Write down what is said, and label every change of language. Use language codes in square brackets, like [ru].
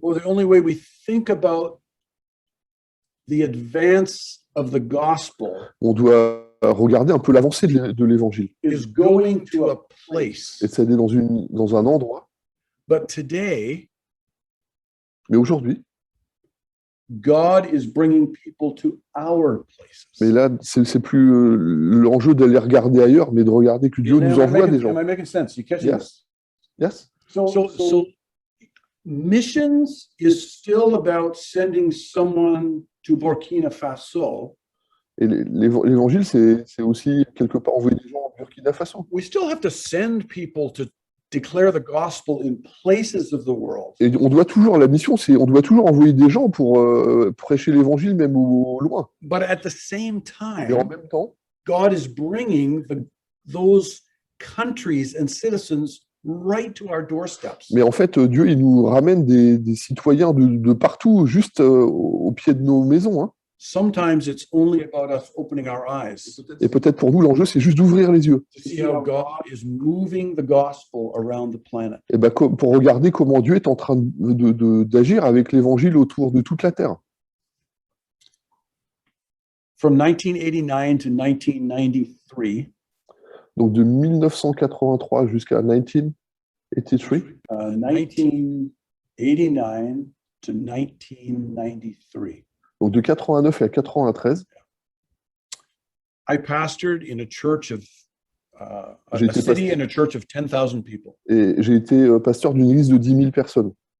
[en] or the only way we think about the advance of the gospel, [fr] on doit regarder un peu l'avancée de l'Évangile, [en] is going to a place. [fr] et d'aller dans un endroit. [en] But today, [fr] Mais aujourd'hui, [en] God is bringing people to our places. [fr] mais là, c'est plus l'enjeu d'aller regarder ailleurs, mais de regarder que Dieu nous envoie des gens. [en] Am I making sense? You catching Yes. this? Yes. So missions is still about sending someone to Burkina Faso. [fr] Et l'Évangile, c'est aussi quelque part envoyer des gens au Burkina Faso. [en] We still have to send people to declare the gospel in places of the world. [fr] Et on doit toujours, la mission, c'est on doit toujours envoyer des gens pour prêcher l'Évangile même au loin. [en] But at the same [fr] Et en [en] time, [fr] même temps, [en] God is bringing those countries and citizens right to our doorsteps. [fr] mais en fait, Dieu, il nous ramène des citoyens de partout, juste au pied de nos maisons. Hein. [en] Sometimes it's only about us opening our eyes [fr] Et peut-être pour nous, l'enjeu, c'est juste d'ouvrir les yeux. [en] to see how God is moving the gospel around the planet. [fr] Et ben, pour regarder comment Dieu est en train d'agir avec l'Évangile autour de toute la terre. [en] From 1989 to 1993, [fr] Donc de 1983 jusqu'à 1983, [en] 1989 to 1993. [fr] donc de 89 à 93, [en] I pastored in a church of a [fr] J'ai été [en] city [fr] pasteur, [en] and a church of 10,000 people [fr] et j'ai été pasteur d'une église de 10 000 personnes.